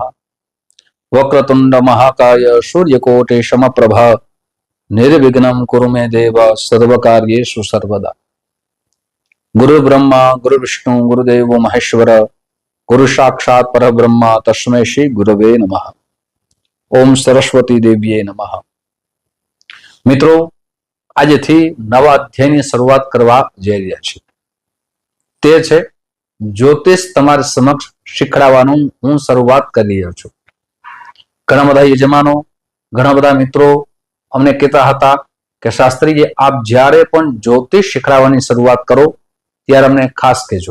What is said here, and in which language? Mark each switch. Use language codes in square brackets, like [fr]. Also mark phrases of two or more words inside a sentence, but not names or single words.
[sa] वक्रतुंड महाकाय सूर्यकोटि समप्रभा निर्विघ्नं कुरु मे देव सर्वकार्येषु सर्वदा। गुरु ब्रह्मा गुरु विष्णु गुरुदेव महेश्वर गुरु साक्षात् परब्रह्म तस्मै श्री गुरवे नमः। ओम सरस्वती देवीए नमः। [gu] मित्रों, આજથી નવા અધ્યાયની શરૂઆત કરવા જઈ રહ્યા છીએ। તે છે જ્યોતિષ તમારી સમક્ષ શીખડાવવાનું હું શરૂઆત કરી રહ્યો છું। ઘણા બધા યજમાનો, ઘણા બધા મિત્રો અમને કહેતા હતા કે શાસ્ત્રીજી, આપ જ્યારે પણ જ્યોતિષ શીખડાવવાની શરૂઆત કરો ત્યારે અમને ખાસ કહેજો।